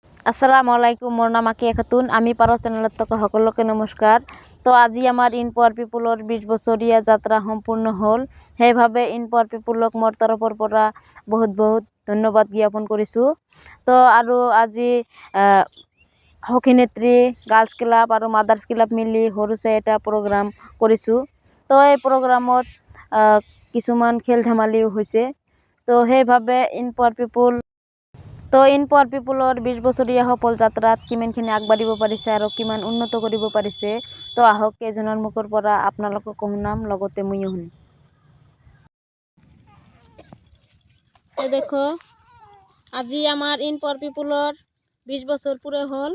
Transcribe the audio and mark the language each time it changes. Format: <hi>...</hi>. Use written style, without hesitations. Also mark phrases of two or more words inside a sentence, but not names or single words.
<ar>السلام عليكم,</ar> <as>মোর নাম আকিয়া খাতুন। আমি পারো চ্যানেলত সকলকে নমস্কার। তো আজি আমার ইন পাওয়ার পিপুলৰ 20 বছৰীয়া যাত্ৰা সম্পূৰ্ণ হ'ল। সেইভাবে ইন পাওয়ার পিপুলক মোৰ তৰফৰ পৰা বহুত বহুত ধন্যবাদ জ্ঞাপন কৰিছোঁ। তো আৰু আজি সখী গাৰ্লছ ক্লাব আৰু মাদাৰ্স ক্লাব মিলি সৰুচাই এটা প্ৰগ্ৰাম কৰিছোঁ। তো এই প্ৰগ্ৰামত কিছুমান খেল ধেমালিও হৈছে। তো সেইভাবে ইন পাওয়ার পিপুলৰ 20 বছৰীয়া সফল যাত্ৰাত কিমানখিনি আগবাঢ়িব পাৰিছে আৰু কিমান উন্নত কৰিব পাৰিছে। তো আহক কেইজনৰ মুখৰ পৰা আপোনালোকক শুনাম, লগতে ময়ো শুনিম। দেখো আজি আমাৰ ইন পাওয়ার পিপুলৰ 20 বছৰ পুৰে হ'ল।</as>